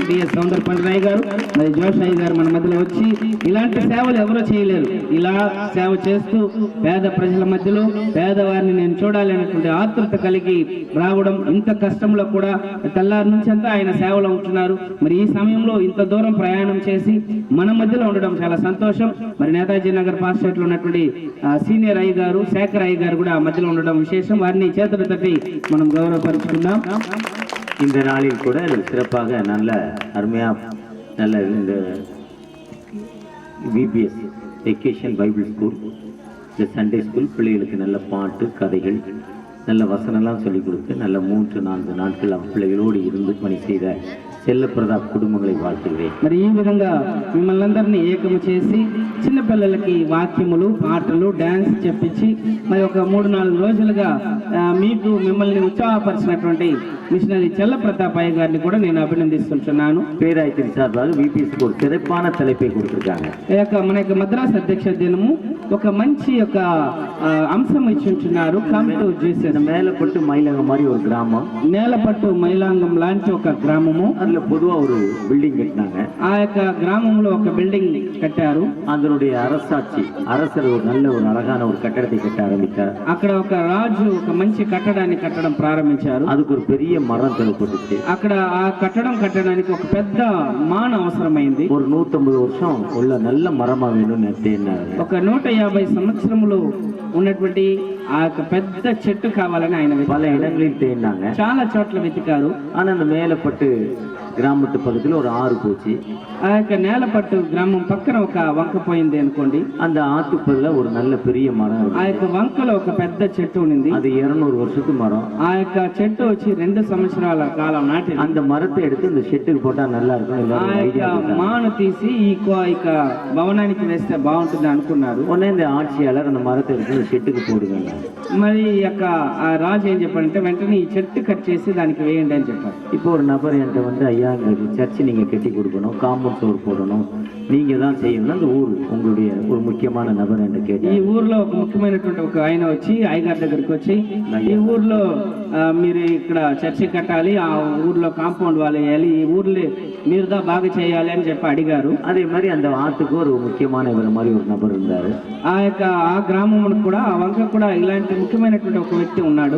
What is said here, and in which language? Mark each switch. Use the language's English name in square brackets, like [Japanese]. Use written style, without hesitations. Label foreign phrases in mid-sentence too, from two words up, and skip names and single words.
[Telugu] డిఎస్ సౌందర్ పండ్రయ్య గారు మరి జోష్ అయ్యగారు మన మధ్యలో వచ్చి ఇలాంటి సేవలు ఎవరో చేయలేరు, ఇలా సేవ చేస్తూ పేద ప్రజల మధ్యలో పేదవారిని నేను చూడాలి అనేటువంటి ఆతృత కలిగి రావడం, ఇంత కష్టంలో కూడా తెల్లారి నుంచి అంతా ఆయన సేవలో ఉంటున్నారు. మరి ఈ సమయంలో ఇంత దూరం ప్రయాణం చేసి మన మధ్యలో ఉండడం చాలా సంతోషం. మరి నేతాజీ నగర్ పాస్టేట్లో ఉన్నటువంటి సీనియర్ అయ్యగారు శేఖర్ అయ్యగారు కూడా మధ్యలో ఉండడం విశేషం. వారిని చేతులు తట్టి మనం గౌరవపరుచుకుందాం. [Tamil] இந்த நாளில் கூட சிறப்பாக நல்ல அருமையா நல்ல இந்த [English] VBS Vacation Bible School, [Tamil] இந்த [English] Sunday School [Tamil] பிள்ளைகளுக்கு நல்ல பாட்டு கதைகள் நல்ல வசனம்லாம் சொல்லிக் கொடுத்து நல்ல 3-4 நாட்கள் பிள்ளைகளோடு இருந்து பணி செய்த செல்ல பிரதாப் కుటుంబங்களை வாழ்த்துகிறேன். [Telugu] మరి ఈ విధంగా మిమ్మల్ని అందరినీ ఏకము చేసి చిన్నపిల్లలకి వాక్యములు పాటలు డాన్స్ చెప్పించి మరి ఒక 3-4 రోజులుగా మిమ్మల్ని ఉత్సాహపరిచినటువంటి మిషనరీ చెల్ల ప్రతాపయ్య గారిని కూడా నేను అభినందిస్తున్నాను. [Tamil] பேராயத்தின் சார்பாக விபிஎஸ்க்கு ஒரு சிறப்பான தலைப்பை கொடுத்திருக்காங்க. [Telugu] మన యొక్క మద్రాస్ అధ్యక్ష దినము ఒక మంచి యొక్క అంశం ఇచ్చి ఉంటున్నారు. [English] Come to Jesus. [Tamil] மேலப்பட்டு மயிலங்கம் மாதிரி ஒரு கிராமம், [Telugu] నేలపట్టు మైలాంగం లాంటి ఒక గ్రామము. [Tamil] அதுல பொதுவா ஒரு பில்டிங் கட்டினாங்க. [Telugu] ఆ యొక్క గ్రామంలో ఒక బిల్డింగ్ కట్టారు. [Tamil] அதனுடைய அரசர் ஒரு நல்ல ஒரு அழகான ஒரு கட்டடத்தை கட்ட ஆரம்பித்தார். [Telugu] అక్కడ ఒక రాజు ఒక మంచి కట్టడాన్ని కట్టడం ప్రారంభించారు. [Tamil] அதுக்கு ஒரு பெரிய மரம் தேவைப்பட்டுச்சு. [Telugu] అక్కడ ఆ కట్టడం కట్టడానికి ఒక పెద్ద మాన అవసరమైంది. [Tamil] ஒரு 150 வருஷம் உள்ள நல்ல மரமா வேணும்னு தேடினாரு. [Telugu] ఒక 150 సంవత్సరములు ఉన్నటువంటి ఆ యొక్క పెద్ద చెట్టు కావాలని ఆయన [Tamil] பல இடங்களில் தேடினாங்க. [Telugu] చాలా చోట్ల వెతికారు. [Tamil] ஆனா அந்த மேலப்பட்டு கிராமத்து பக்கத்துல ஒரு ஆறு போச்சு. [Telugu] ఆ యొక్క నేలపట్టు గ్రామం పక్కన ఒక వంక పోయింది అనుకోండి. [Tamil] அந்த ஆத்துப்பல்ல ஒரு நல்ல பெரிய மரம், [Telugu] ఆ యొక్క వంకలో ఒక పెద్ద చెట్టు ఉంది. [Tamil] அது 200 வருஷத்து மரம். [Telugu] ఆ యొక్క చెట్టు వచ్చి 2 సంవత్సరాల కాలం నాటి. [Tamil] அந்த மரத்தை எடுத்து இந்த ஷெட்டுக்கு போட்டா நல்லா இருக்கும். [Telugu] ఆ యొక్క మాను తీసి ఈ భవనానికి వేస్తే బాగుంటుంది అనుకున్నారు. [Tamil] உடனே இந்த ஆட்சியாளர் அந்த மரத்தை எடுத்து ஷெட்டுக்கு போடுங்க. [Telugu] మరి ఈ యొక్క ఆ రాజు ఏం చెప్పాడంటే వెంటనే ఈ చెట్టు కట్ చేసి దానికి వేయండి అని చెప్పారు. [Tamil] இப்போ ஒரு நபர் என்கிட்ட வந்து ஐயா இந்த சர்ச்சு நீங்கள் கட்டி கொடுக்கணும், காம்பவுண்ட் சோறு போடணும், நீங்கள் தான் செய்யணும். அந்த ஊர் உங்களுடைய ஒரு முக்கியமான நபர் என்று [Telugu] ఈ [Tamil] கேட்டேன். [Telugu] ఊర్లో ఒక ముఖ్యమైనటువంటి ఒక ఆయన వచ్చి అయ్యగారి దగ్గరికి వచ్చి ఈ ఊర్లో మీరు ఇక్కడ చర్చి కట్టాలి, ఆ ఊర్లో కాంపౌండ్ వాళ్ళు వేయాలి, ఈ ఊర్లో మీరుదా బాగా చేయాలి అని చెప్పి అడిగారు. [Tamil] அதே மாதிரி அந்த ஆத்துக்கு ஒரு முக்கியமான இவர் மாதிரி ஒரு நபர் இருந்தார். [Telugu] ఆ గ్రామం కూడా ఆ వంక కూడా ఇలాంటి ముఖ్యమైనటువంటి ఒక వ్యక్తి ఉన్నాడు.